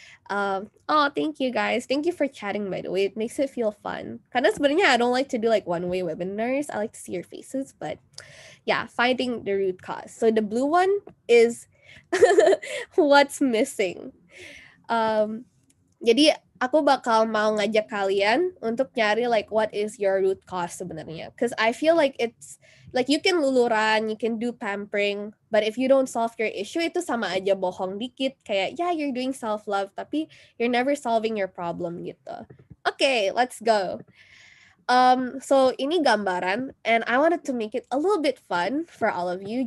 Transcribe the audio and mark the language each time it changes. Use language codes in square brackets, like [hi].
[en] Oh, thank you guys. Thank you for chatting, by the way. It makes it feel fun. [id] Karena sebenarnya [en] I don't like to do like one-way webinars. I like to see your faces, but yeah, finding the root cause. So the blue one is what's missing. [id] Jadi aku bakal mau ngajak kalian untuk nyari [en] like what is your root cause [id] sebenarnya. [en] Because I feel like it's like you can luluran, you can do pampering, but if you don't solve your issue [id] itu sama aja bohong dikit. [en] Kayak yeah, you're doing self-love tapi you're never solving your problem gitu. Okay, let's go. So [id] ini gambaran, [en] and I wanted to make it a little bit fun for all of you.